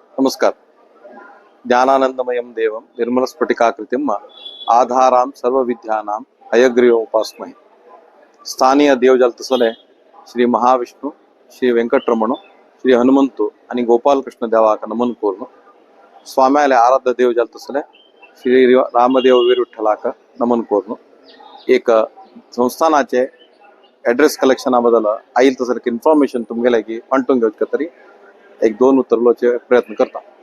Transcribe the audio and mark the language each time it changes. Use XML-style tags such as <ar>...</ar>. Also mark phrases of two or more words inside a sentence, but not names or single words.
<kok>नमस्कार.</kok> <sa>ज्ञानानंदमयं देवं निर्मलस्फटिकाकृतिम् आधारां सर्वविद्यानां हयग्रीवमुपास्महे.</sa> <kok>स्थानीय देवजलतसले श्री महाविष्णु, श्री वेंकटरमण, श्री हनुमंतु आणि गोपालकृष्ण देवाक नमन करून स्वाम्याले आराध्य देवजलतसले श्री रामदेव वीर विठ्ठलाक नमन करून एक संस्थानाचे ॲड्रेस कलेक्शनाबद्दल आईल तसं इन्फॉर्मेशन तुमगेले की वांटून घेवचे तरी एक दोन उतरलोचे प्रयत्न करता.</kok>